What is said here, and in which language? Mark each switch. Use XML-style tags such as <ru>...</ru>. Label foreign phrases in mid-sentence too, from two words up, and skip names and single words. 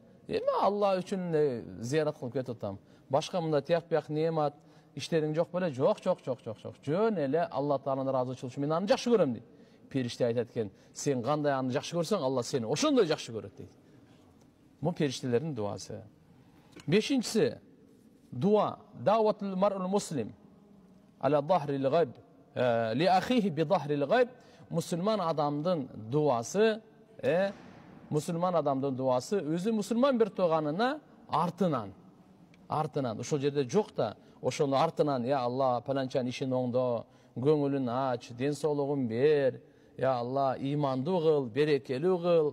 <ky>Алла үчүн зыярат кылып кетип атам. Башка мында тияк-бияк немат, иштериң жок беле? Жок. Жөн эле Алла Тааланын ыраазычылыгы үчүн мен аны жакшы көрөм дейт. Периште айтат экен, сен кандай аны жакшы көрсөң, Алла сени ошондой жакшы көрөт дейт. Бул периштелердин дуасы. Бешинчиси, дуа,</ky> <ar>دعوة المرء المسلم على ظهر الغيب لأخيه بظهر الغيب.</ar> <ky>Мусулман адамдын дуасы, өзү мусулман бир тууганына артынан. Ошол жерде жок да, ошону артынан, я Алла, паланчанын ишин оңдо, көңүлүн ач, ден соолугун бер, я Алла, имандуу кыл, берекелүү кыл.</ky>